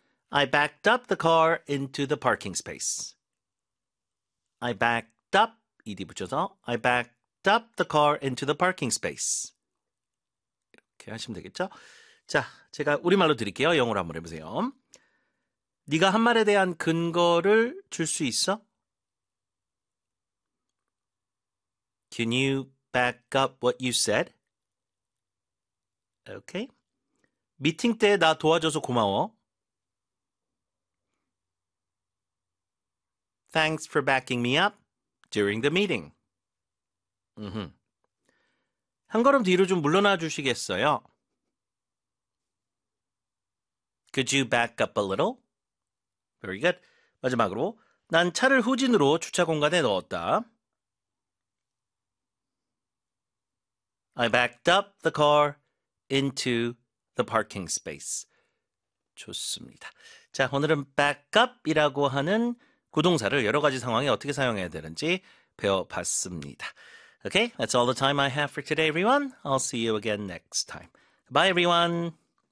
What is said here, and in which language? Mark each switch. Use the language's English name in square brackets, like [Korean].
[English] I backed up the car into the parking space. I backed up, ED [Korean] 붙여서 [English] I backed up the car into the parking space. [Korean] 이렇게 하시면 되겠죠? 자, 제가 우리말로 드릴게요. 영어로 한번 해보세요. 네가 한 말에 대한 근거를 줄수 있어? [English] Can you back up what you said? Okay. [Korean] 미팅 때나 도와줘서 고마워. [English] Thanks for backing me up during the meeting. [Korean] 한 걸음 뒤로 좀 물러나 주시겠어요? [English] Could you back up a little? Very good. [Korean] 마지막으로, 난 차를 후진으로 주차 공간에 넣었다. [English] I backed up the car into the parking space. [Korean] 좋습니다. 자, 오늘은 backup이라고 하는 구동사를 여러 가지 상황에 어떻게 사용해야 되는지 배워봤습니다. [English] Okay, that's all the time I have for today, everyone. I'll see you again next time. Bye, everyone.